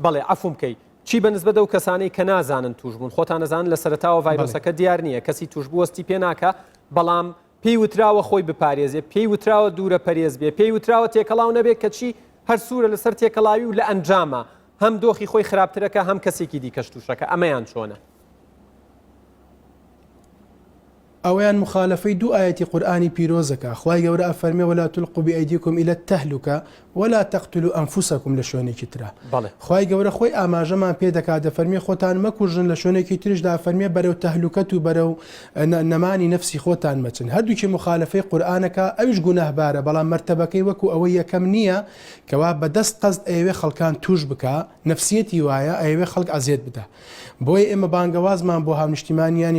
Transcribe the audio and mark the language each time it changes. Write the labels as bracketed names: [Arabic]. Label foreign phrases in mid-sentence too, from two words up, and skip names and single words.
[Central Kurdish] بەڵێ عەفوم بکەی چی بەنسبەت ئەو کەسانەی کە نازانن توش بوون خۆتان نەزانن لە سەرەتاوە ڤایرۆسەکە دیار نییە کەسی توش بوو وەستی پێ ناکە بەڵام پێی وتراوە خۆی بپارێزێ پێی وتراوە دوورە پەرێز بێ پێی وتراوە تێکەڵاو نەبێت کە چی هەر سوورە لەسەر تێکەڵاوی و لە ئەنجامە هەم دۆخی خۆی خراپترەکە هەم کەسێکی دیکەش تووشەکە ئەمەیان چۆنە ئەویان مخالفەی دوو ئاەتی قورآانی پیرۆزەکە خوای گەورە ئەفەرمێ [Arabic] ولا تلقوا بأيديكم إلى التهلكة ولا تقتلوا أنفسكم [Central Kurdish] لە شوێنێکی ترە خوای گەورە خۆی ئاماژەمان پێ دەکات دەفەرمێ خۆتان مەکوژن لە شوێنێکی ترشدا فەرمێ بەرەو تەهلوکەت و بەرەو نەمانی نەفسی خۆتان مەچن هەردووکی مخالفەی قورآنەکە ئەویش گوناهبارە بەڵام مەرتەبەکەی وەکو ئەوەی یەکەم نییە کەوا بەدەست قەست ئەوێ خەڵکان توش بکە نەفسیەتی وایە ئەوێ خەڵک ئەزیێت بدە بۆیە ئێمە بانگەوازمان بۆ هاونیشتیمانیانی